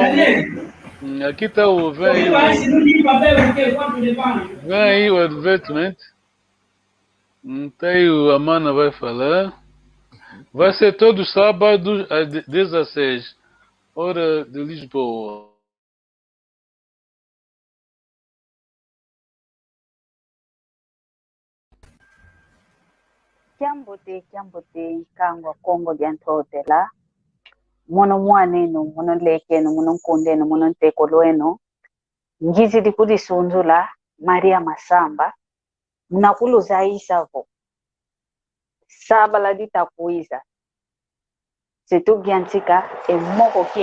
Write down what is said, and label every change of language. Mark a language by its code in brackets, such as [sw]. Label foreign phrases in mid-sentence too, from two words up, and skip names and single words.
[pt] Aqui está o... Vem aí o advertisement. Tá aí a Mana vai falar. Vai ser todos sábados às 16, hora de Lisboa. [kg] Kyambote kangwa Kongo diantotela mono mwanenu mono lekenu mono nkundenu mono ntekolwenu ngizidi kulisunzula Maria Masamba mnakuluza isavo saba la ditakuiza situgiantika moko